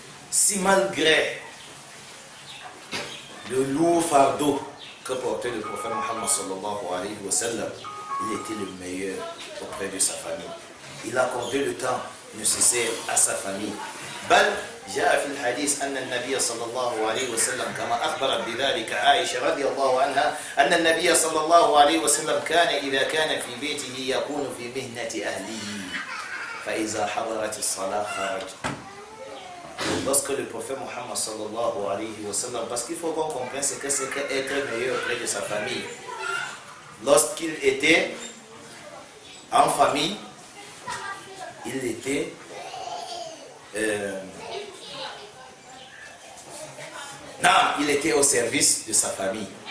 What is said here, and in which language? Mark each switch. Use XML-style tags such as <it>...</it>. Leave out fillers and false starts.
<fr>Si malgré le lourd fardeau que portait le prophète Muhammad sallallahu alayhi wa sallam, il était le meilleur auprès de sa famille. Il accordait le temps nécessaire à sa famille.</fr> <ar>بل جاء في الحديث أن النبي صلى الله عليه وسلم كما أخبرت بذلك عائشة رضي الله عنها أن النبي صلى الله عليه وسلم كان إذا كان في بيته يكون في مهنة أهله فإذا حضرت الصلاة خرج.</ar> <fr>Lorsque le prophète Mohammed sallallahu alayhi wa sallam, parce qu'il faut qu'on comprenne ce que c'est qu'être meilleur auprès de sa famille. Lorsqu'il était en famille, il était il était au service de sa famille.</fr>